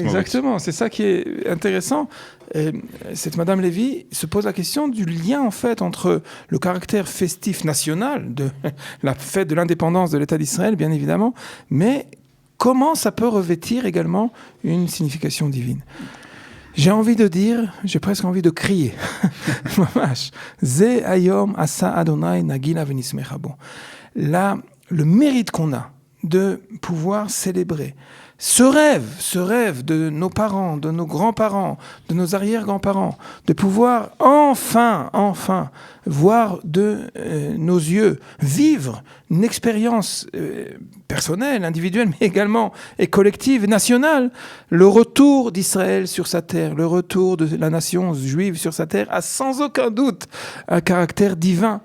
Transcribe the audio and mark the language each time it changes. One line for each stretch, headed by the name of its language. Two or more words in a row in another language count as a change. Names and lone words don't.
French: Exactement, c'est ça qui est intéressant. Et cette Madame Lévy se pose la question du lien en fait entre le caractère festif national de la fête de l'indépendance de l'État d'Israël, bien évidemment, mais comment ça peut revêtir également une signification divine. J'ai envie de dire, j'ai presque envie de crier.
Hebrew: זה היום עשה ה' נגילה ונשמחה בו.
French: Là, le mérite qu'on a de pouvoir célébrer ce rêve de nos parents, de nos grands-parents, de nos arrière-grands-parents, de pouvoir enfin voir de nos yeux vivre une expérience personnelle, individuelle, mais également et collective, nationale, le retour d'Israël sur sa terre, le retour de la nation juive sur sa terre a sans aucun doute un caractère divin.